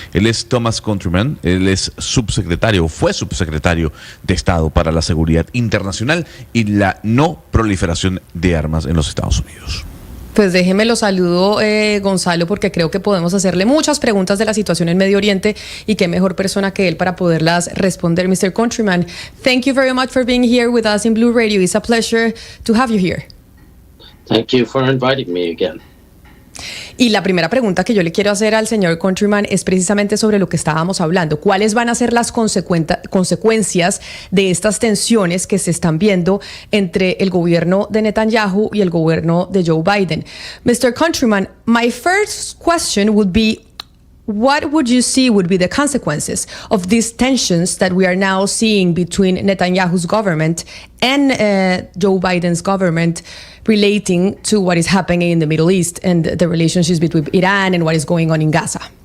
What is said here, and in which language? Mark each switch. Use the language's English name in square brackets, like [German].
[Spanish] Él es Thomas Countryman, él es fue subsecretario de Estado para la Seguridad Internacional y la no proliferación de armas en los Estados Unidos. Pues déjeme lo saludo, Gonzalo, porque creo que podemos hacerle muchas preguntas de la situación en Medio Oriente y qué mejor persona que él para poderlas responder. [English] Mr. Countryman, thank you very much for being here with us in Blue Radio. It's a pleasure to have you here. Thank you for inviting me again. [Spanish] Y la primera pregunta que yo le quiero hacer al señor Countryman es precisamente sobre lo que estábamos hablando. ¿Cuáles van a ser las consecuencias de estas tensiones que se están viendo entre el gobierno de Netanyahu y el gobierno de Joe Biden? [English] Mr. Countryman, my first question would be, what would you see would be the consequences of these tensions that we are now seeing between Netanyahu's government and Joe Biden's government relating to what is happening in the Middle East and the relationships between Iran and what is going on in Gaza?